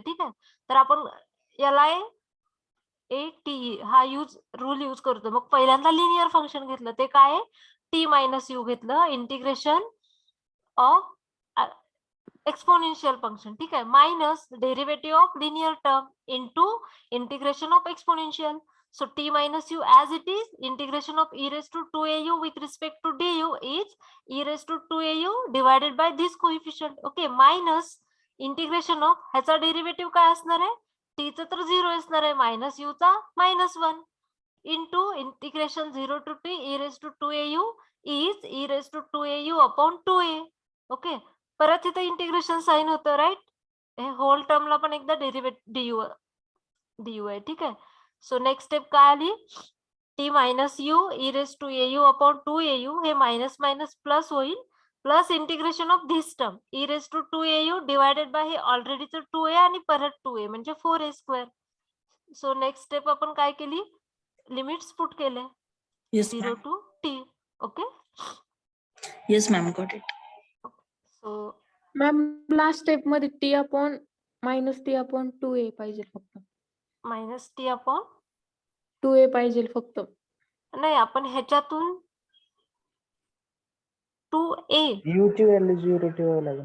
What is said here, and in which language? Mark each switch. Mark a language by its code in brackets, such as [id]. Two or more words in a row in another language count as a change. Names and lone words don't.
[mr] ठीक आहे, तर आपण LIATE हा [en] rule use [mr] करतो. मग पहिल्यांदा [en] linear function [mr] घेतलं, ते काय आहे? t−u घेतलं, [en] integration of exponential function. [mr] ठीक आहे, [en] minus derivative of linear term into integration of exponential. So t−u as it is, integration of e⁻²au with respect to du is e⁻²au divided by this coefficient. Okay, minus integration of [mr] ह्याचा डेरिव्हेटिव्ह काय असणार आहे? t चा तर 0 असणार आहे, मायनस u चा -1 [en] into integration 0 to t e⁻²au is e⁻²au upon 2a. [mr] ओके, परत इथं [en] integration sign [mr] होतं, राईट? हे [en] whole termला [mr] पण एकदा डेरिव्हेटिव्ह du आहे. ठीक आहे, [en] so next step [mr] काय आली? t−u e⁻²au अपॉन 2au, हे [en] minus minus plus [mr] होईल, [en] plus integration of this term e⁻²au divided by [mr] हे ऑलरेडीच 2a आणि परत 2a म्हणजे 4a². [en] so next step [mr] आपण काय केली? [en] limits put [mr] केले येस 0 मॅम. [en] to t. ओके, yes ma'am, got it. [mr] सो [en] ma'am last step [mr] मध्ये -t/2a पाहिजे फक्त. -t अपॉन 2a पाहिजे फक्त. नाही, आपण ह्याच्यातून 2a U ची व्हॅल्यू 0 ठेवावी लागेल.